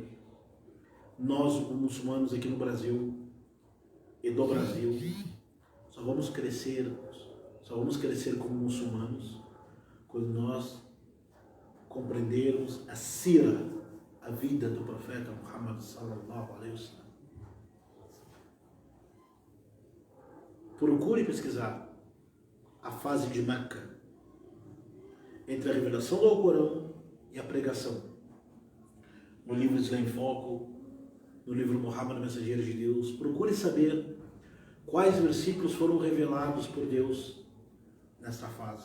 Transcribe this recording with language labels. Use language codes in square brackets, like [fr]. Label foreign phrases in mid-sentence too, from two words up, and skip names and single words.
[pt] Nós, muçulmanos aqui no Brasil e do Brasil, só vamos crescer como muçulmanos quando nós compreendermos a Sira, a vida do Profeta Muhammad [ar] صلى الله عليه وسلم. [pt] Procure pesquisar a fase de Meca, entre a revelação do Alcorão e a pregação. No livro Islã em Foco, no livro Muhammad, Mensageiro de Deus, procure saber quais versículos foram revelados por Deus nesta fase.